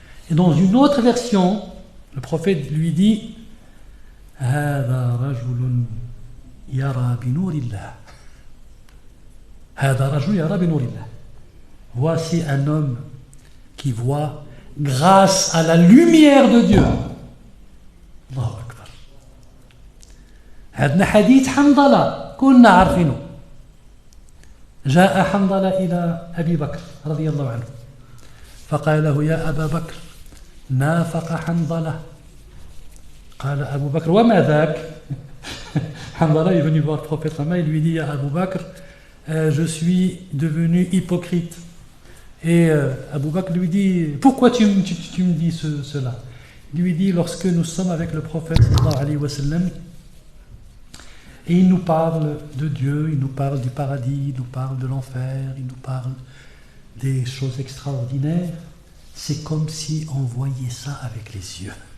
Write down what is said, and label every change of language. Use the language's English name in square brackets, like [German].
[French] Et dans une autre version, le prophète lui dit [Arabic] هذا رجل يرى بنور الله. هذا رجل يرى بنور الله. [French] Voici un homme qui voit grâce à la lumière de Dieu. [Arabic] Allahu Akbar. عندنا حديث حنظلة كنا عارفينه. جاء حنظلة إلى أبي بكر رضي الله عنه فقال له يا أبا بكر نافق حنظلة. قال أبو بكر وما ذاك. [French] Hanzala est venu voir le prophète, il lui dit à Abu Bakr, je suis devenu hypocrite. Et Abu Bakr lui dit, pourquoi tu me dis cela? Il lui dit, lorsque nous sommes avec le prophète sallallahu alayhi wa sallam, et il nous parle de Dieu, il nous parle du paradis, il nous parle de l'enfer, il nous parle des choses extraordinaires, c'est comme si on voyait ça avec les yeux.